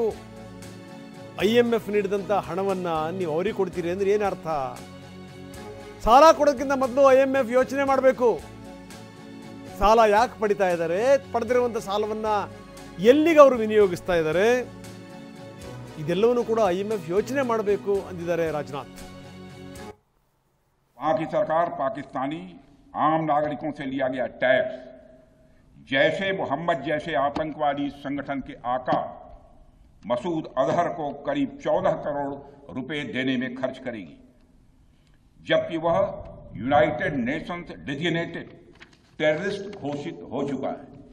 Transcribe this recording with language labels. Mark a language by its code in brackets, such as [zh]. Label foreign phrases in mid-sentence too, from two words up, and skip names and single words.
[kn] IMF ನೀಡಿದಂಥ ಹಣವನ್ನು ನೀವು ಅವ್ರಿಗೆ ಕೊಡ್ತೀರಿ ಅಂದ್ರೆ ಏನು ಅರ್ಥ? ಸಾಲ ಕೊಡೋದಕ್ಕಿಂತ ಮೊದಲು IMF ಯೋಚನೆ ಮಾಡಬೇಕು. ಸಾಲ ಯಾಕೆ ಪಡಿತಾ ಇದ್ದಾರೆ, ಪಡೆದಿರುವಂಥ ಸಾಲವನ್ನು ಎಲ್ಲಿಗೆ ಅವರು ವಿನಿಯೋಗಿಸ್ತಾ ಇದ್ದಾರೆ, ಇದೆಲ್ಲವನ್ನೂ ಕೂಡ IMF ಯೋಚನೆ ಮಾಡಬೇಕು ಅಂದಿದ್ದಾರೆ ರಾಜನಾಥ್. [hi] वहां की सरकार पाकिस्तानी आम नागरिकों से लिया गया टैक्स जैसे मोहम्मद जैसे आतंकवादी संगठन के आका मसूद अजहर को करीब 14 करोड़ रुपए देने में खर्च करेगी, जबकि वह [en] United Nations designated terrorist [hi] घोषित हो चुका है।